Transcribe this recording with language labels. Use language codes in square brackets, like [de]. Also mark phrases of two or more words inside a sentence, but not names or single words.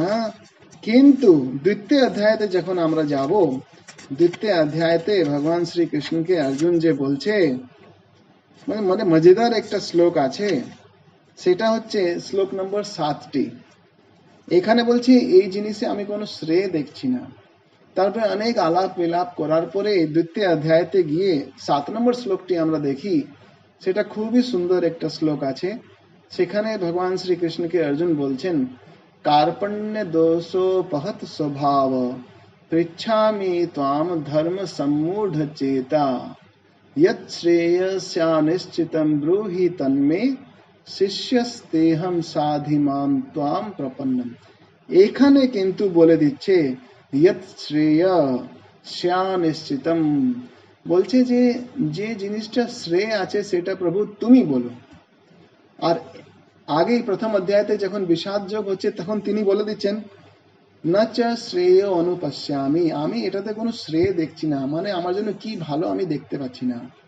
[bn] কিন্তু দ্বিতীয় অধ্যায়তে যখন আমরা যাব, দ্বিতীয় অধ্যায়তে ভগবান শ্রীকৃষ্ণকে অর্জুন যে বলছে, মানে মজাদার একটা শ্লোক আছে, সেটা হচ্ছে শ্লোক নম্বর 7টি। এখানে বলছে এই জিনিসে আমি কোনো শ্রেয় দেখছি না। তারপরে অনেক আলাপ বিলাপ করার পরে দ্বিতীয় অধ্যায়তে গিয়ে 7 নম্বর শ্লোকটি আমরা দেখি, সেটা খুবই সুন্দর একটা শ্লোক আছে। সেখানে ভগবান শ্রীকৃষ্ণকে অর্জুন বলছেন [sa] कार्पण्य दोषोपहत स्वभाव पृच्छामि त्वाम धर्म सम्मूढ़ चेता यत् श्रेयस्यानिश्चितं ब्रूहि तन्मे শিষ্যস্তেহম সাধিমাম ত্বাম প্রপন্নম। [bn] এখানে কিন্তু বলে দিচ্ছে [sa] ইয়ৎ শ্রেয় স্যানিশ্চিতম, [bn] বলছে যে যে জিনিসটা শ্রেয় আছে সেটা প্রভু তুমি বলো। আর আগেই প্রথম অধ্যায়তে যখন বিষাদ যোগ হচ্ছে তখন তিনি বলে দিচ্ছেন [sa] না চ শ্রেয় অনুপস্যামি, [bn] আমি এটাতে কোনো শ্রেয় দেখছি না, মানে আমার জন্য কি ভালো আমি দেখতে পাচ্ছি না।